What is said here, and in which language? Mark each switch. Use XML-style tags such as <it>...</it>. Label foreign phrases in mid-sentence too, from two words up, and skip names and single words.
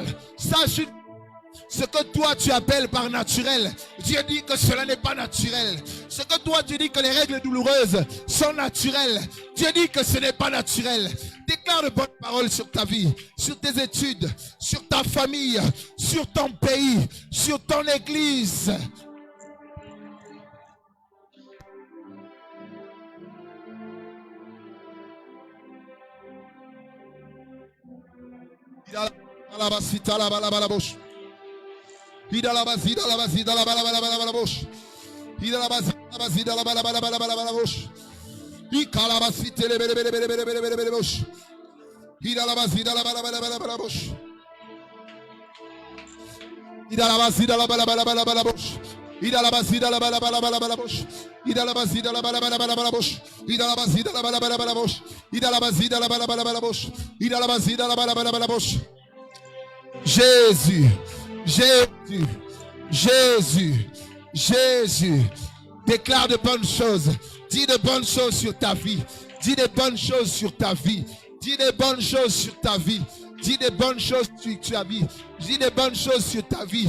<fr>Sache ce que toi tu appelles par naturel, Dieu dit que cela n'est pas naturel. Ce que toi tu dis que les règles douloureuses sont naturelles, Dieu dit que ce n'est pas naturel. Déclare de bonnes paroles sur ta vie, sur tes études, sur ta famille, sur ton pays, sur ton église. Ida la basida la basida la bala bala bala bala bosh. Ida la basida la bala bala bala bala bala bosh. Ika la basite le bele bele bele bele bele bele bele bosh. Ida la basida la bala bala bala bala bosh. Ida la basida la bala bala bala bala bosh. Ida la basida la bala bala bala bala bosh. Ida la basida la bala bala bala bala bosh. Ida la basida la bala bala bala bosh. Ida la basida la bala bala bala bosh. Ida la basida la bala bala bala bosh. Jésus. Jésus, Jésus, Jésus, déclare de bonnes choses, dis de bonnes choses sur ta vie, dis de bonnes choses sur ta vie, dis de bonnes choses sur ta vie, dis de bonnes choses sur ta vie, dis de bonnes choses sur ta vie.</fr>